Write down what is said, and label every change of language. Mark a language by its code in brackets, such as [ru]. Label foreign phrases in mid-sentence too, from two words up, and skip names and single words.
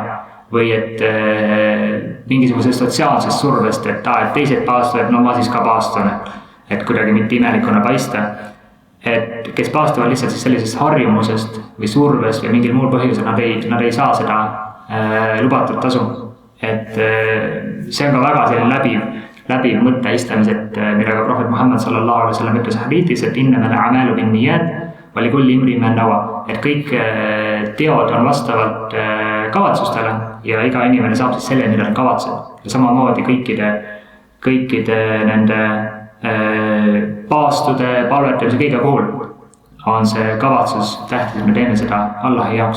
[et] Või et mingisugusest sotsiaalsest survest, et teised paastuvad, ma siis ka paastun, et kuidagi mitte imelikuna paista. Et kes paastuvad lihtsalt siis sellisest harjumusest või survest või mingil muul põhjusel, nad ei saa seda lubatud tasu. Et see on ka väga selline läbiv mõtte istamis, millega Prohvet Muhammad [ar] صلى الله عليه وسلم [et] ütles hadiithis, et [ar] إنما الأعمال بالنيات ولكل امرئ ما نوى, [et] et kõik teod on vastavalt kavatsustele ja iga inimene saab siis selle, mida ta kavatseb. Ja samamoodi kõikide nende paastude, palvetamise kõige puhul on see kavatsus tähtis, me teeme seda Allahi jaoks.